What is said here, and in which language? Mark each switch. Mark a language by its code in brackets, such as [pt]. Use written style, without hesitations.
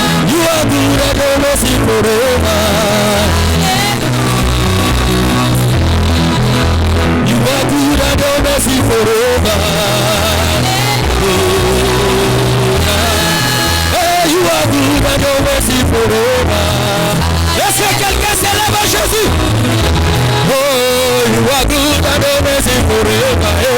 [en] You are good and your mercy forever. You are good and your mercy forever. Hey, you are good and your mercy forever. [fr] Est-ce que quelqu'un célèbre Jésus? [en] Oh, you are good and your mercy forever.